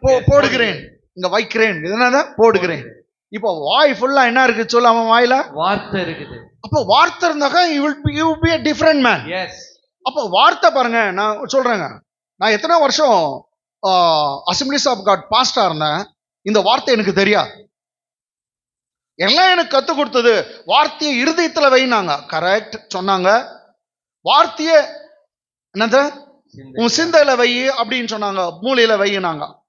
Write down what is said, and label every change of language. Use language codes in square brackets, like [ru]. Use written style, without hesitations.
[ta] போடுகிறேன், இங்க வைக்கிறேன், என்னன்னா போடுகிறேன். இப்போ வாய் ஃபுல்லா என்ன இருக்கு சொல்ல? அவன் வாயில வார்த்தை இருக்குது. அப்போ வார்த்தை இருந்தாக்கா [en] you will be a different man. Yes. [ta] அப்போ வார்த்தை பாருங்க, நான் சொல்றேங்க, நான் எத்தனை வருஷம் அசம்பிளிஸ் ஆஃப் காட் பாஸ்டா இருந்தேன், இந்த வார்த்தை எனக்கு தெரியாது. எல்லாம் எனக்கு கத்து கொடுத்தது வார்த்தையை இருதயத்துல வைனாங்க. கரெக்ட் சொன்னாங்க. வார்த்தைய என்னது உன் சிந்தையில வை அப்படின்னு சொன்னாங்க, மூளையில வையினாங்க.